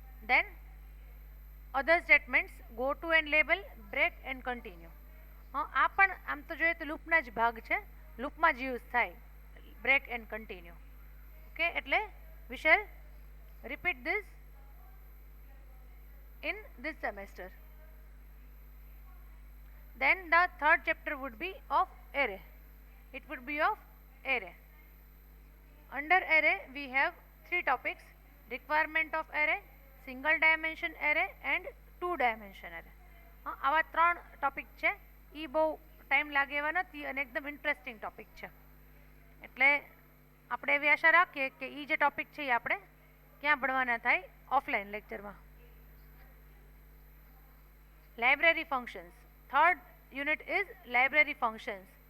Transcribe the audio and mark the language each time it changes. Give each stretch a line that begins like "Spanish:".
English: Then other statements, go to end label, break and continue.
Gujarati: હા, આ પણ આમ તો જોઈએ તો લૂપના જ ભાગ છે, લૂપમાં જ યુઝ થાય બ્રેક એન્ડ કન્ટિન્યુ, ઓકે.
English: એટલે we shall repeat this in this semester. Then the third chapter would be of array. It would be of array. Under array we have 3 topics: requirement of array, single dimension array and 2 dimension array.
Gujarati: આવા 3 topic છે, એ બહુ time લાગે એવા નથી અને એકદમ interesting topic છે, એટલે આપણે એવી આશા રાખીએ કે એ જે ટોપિક છે એ આપણે ક્યાં ભણવાના થાય, ઓફલાઈન લેક્ચરમાં.
English: Library functions. Third unit is library functions.